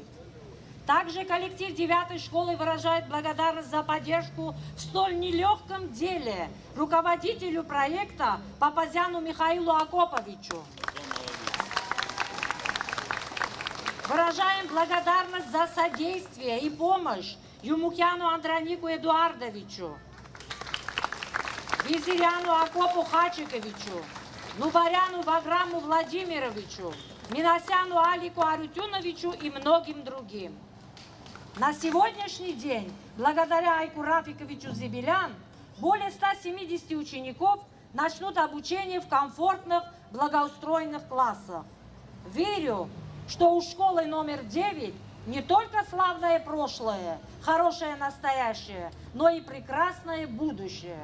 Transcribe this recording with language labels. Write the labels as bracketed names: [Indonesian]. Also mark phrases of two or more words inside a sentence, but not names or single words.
[Russian] Также коллектив 9-й школы выражает благодарность за поддержку в столь нелегком деле руководителю проекта Папазяну Михаилу Акоповичу. Выражаем благодарность за содействие и помощь Юмукяну Андронику Эдуардовичу, Визиряну Акопу Хачиковичу, Нубаряну Баграму Владимировичу, Минасяну Алику Арутюновичу и многим другим. На сегодняшний день, благодаря Айку Рафиковичу Зибелян, более 170 учеников начнут обучение в комфортных, благоустроенных классах. Верю, что у школы номер 9 не только славное прошлое, хорошее настоящее, но и прекрасное будущее.